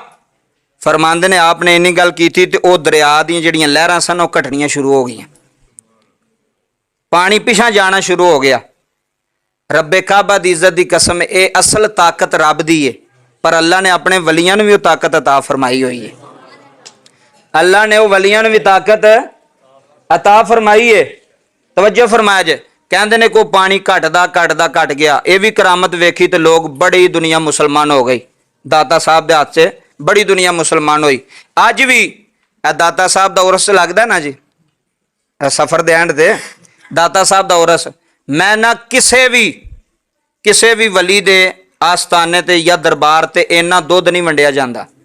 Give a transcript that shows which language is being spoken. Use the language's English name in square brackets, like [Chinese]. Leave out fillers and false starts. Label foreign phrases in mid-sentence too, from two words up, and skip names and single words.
[Punjabi] ਫ਼ਰਮਾਂਦੇ ਨੇ ਆਪਨੇ ਇੰਨੀ ਗੱਲ ਕੀ ਥੀ ਤੋ ਵਹ ਦਰਿਆ ਦੀ ਜਿਹੜੀਆਂ ਲਹਿਰਾਂ ਸਨ ਵੋ ਘਟਣੀਆਂ ਸ਼ੁਰੂ ਹੋ ਗਈ, ਪਾਣੀ ਪਿੱਛਾ ਜਾਣਾ ਸ਼ੁਰੂ ਹੋ ਗਿਆ। ਰੱਬੇ ਕਾਬਾ ਦੀ ਇੱਜ਼ਤ ਦੀ ਕਸਮ, ਯੇ ਅਸਲ ਤਾਕਤ ਰੱਬ ਦੀ ਹੈ, ਪਰ ਅੱਲਾਹ ਨੇ ਅਪਨੇ ਵਲੀਆਂ ਨੂੰ ਭੀ ਤਾਕਤ ਅਤਾ ਫ਼ਰਮਾਈ ਹੋਈ ਹੈ। ਅੱਲਾਹ ਨੇ ਵੋ ਵਲੀਆਂ ਨੂੰ ਭੀ ਤਾਕਤ ਅਤਾ ਫਰਮਾਈਏ। ਤਵੱਜੋ ਫਰਮਾਇਆ ਜੇ, ਕਹਿੰਦੇ ਨੇ ਕੋਈ ਪਾਣੀ ਘਟ ਗਿਆ। ਇਹ ਵੀ ਕਰਾਮਤ ਵੇਖੀ ਤੇ ਲੋਕ ਬੜੀ ਦੁਨੀਆ ਮੁਸਲਮਾਨ ਹੋ ਗਈ। ਦਾਤਾ ਸਾਹਿਬ ਦੇ ਹੱਥ 'ਚ ਬੜੀ ਦੁਨੀਆ ਮੁਸਲਮਾਨ ਹੋਈ। ਅੱਜ ਵੀ ਇਹ ਦਾਤਾ ਸਾਹਿਬ ਦਾ ਉਰਸ ਲੱਗਦਾ ਨਾ ਜੀ, ਸਫਰ ਦੇ ਐਂਡ ਤੇ ਦਾਤਾ ਸਾਹਿਬ ਦਾ ਉਰਸ, ਮੈਂ ਨਾ ਕਿਸੇ ਵੀ ਵਲੀ ਦੇ ਆਸਤਾਨੇ ਤੇ ਜਾਂ ਦਰਬਾਰ ਤੇ ਇੰਨਾ ਦੁੱਧ ਨਹੀਂ ਵੰਡਿਆ ਜਾਂਦਾ।